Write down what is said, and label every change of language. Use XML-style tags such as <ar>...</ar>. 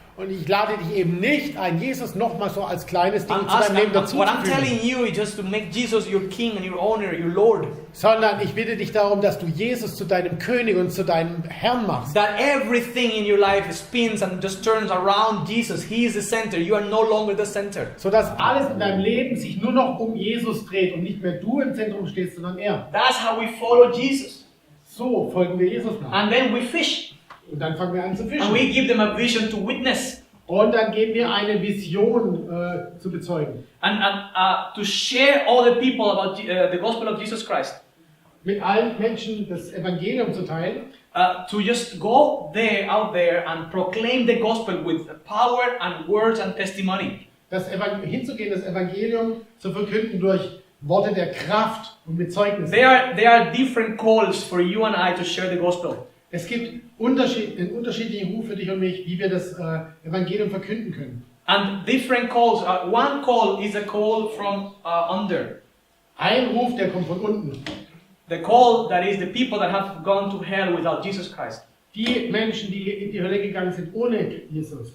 <de>Und ich lade dich eben nicht ein, Jesus nochmal so als kleines Ding zu deinem Leben dazu</de> <en>What</en> <de>zu</de> <en>I'm</en> <de>fügen.</de> <en>telling you is just to make Jesus your King and your owner, your Lord.</en> <de>Sondern ich bitte dich darum, dass du Jesus zu deinem König und zu deinem Herrn machst.</de> <en>That everything in your life spins and just turns around Jesus. He is the center. You are no longer the center.</en> <de>So dass alles in deinem Leben sich nur noch um Jesus dreht und nicht mehr du im Zentrum stehst, sondern er.</de> <en>That's how we follow Jesus.</en> <de>So folgen wir Jesus nach.</de> <en>And then we fish.</en> <de>Und dann fangen wir an zu fischen.</de> <en>And we give them a vision to witness.</en> <de>Und dann geben wir eine Vision zu bezeugen.</de> <en>And to share all the people about the gospel of Jesus Christ.</en> <de>Mit allen Menschen das Evangelium zu teilen.</de> <en>To just go out there and proclaim the gospel with power and words and testimony.</en> <de>Hinzugehen, das Evangelium zu verkünden durch Worte der Kraft und mit Zeugnissen.</de> <en>There are different calls for you and I to share the gospel.</en> <de>Es gibt einen unterschiedlichen Ruf für dich und mich, wie wir das Evangelium verkünden können.</de> <en>And different calls. One call is a call from under.</en> <de>Ein Ruf, der kommt von unten.</de> <en>The call that is the people that have gone to hell without Jesus Christ.</en> <de>Die Menschen, die in die Hölle gegangen sind ohne Jesus.</de>